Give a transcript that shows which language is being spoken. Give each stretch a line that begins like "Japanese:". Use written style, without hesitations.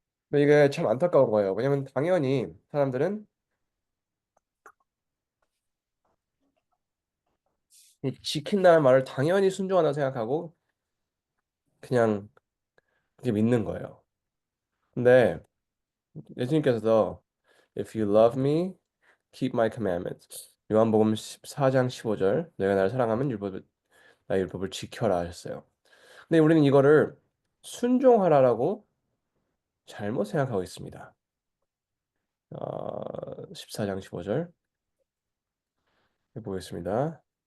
Korean: 근데 이게 참 안타까운 거예요. 왜냐면 당연히 사람들은 이 지킨다는 말을 당연히 순종한다고 생각하고 그냥 그게 믿는 거예요. 근데 예수님께서도
English: If you love me, keep my commandments.
Korean: 요한복음 4장 15절 내가 나를 사랑하면 나의 율법을 지켜라 하셨어요. 근데 우리는 이거를 순종하라라고 잘못 생각하고 있습니다. 14장 15절 해보겠습니다.